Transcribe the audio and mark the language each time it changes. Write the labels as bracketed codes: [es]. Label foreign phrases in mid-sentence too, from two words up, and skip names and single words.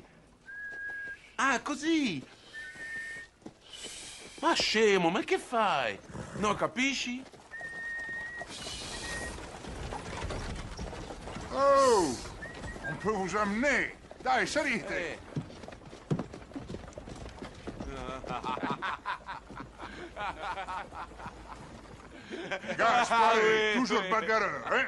[it] Ah, così. Ma scemo, ma che fai? Non capisci? Oh! [fr] On peut vous amener. [it] Dai, salite. [fr] Gaspard est toujours bagarreur, hein?